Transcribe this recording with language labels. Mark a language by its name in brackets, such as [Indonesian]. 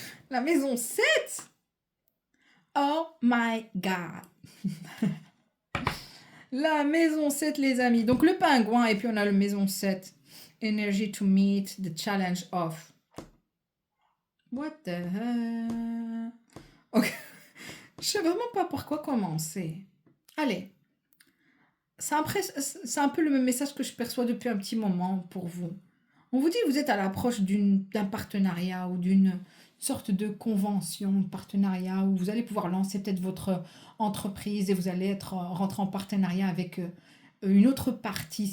[French] La maison 7. [English] Oh my God. [French] La maison 7, les amis. Donc le pingouin, et puis on a le maison 7. [English] Energy to meet the challenge of. What the hell? Ok. [French] Je sais vraiment pas par quoi commencer. Allez. C'est un peu le même message que je perçois depuis un petit moment pour vous. On vous dit que vous êtes à l'approche d'un partenariat ou d'une sorte de convention, partenariat, où vous allez pouvoir lancer peut-être votre entreprise et vous allez rentrer en partenariat avec une autre partie.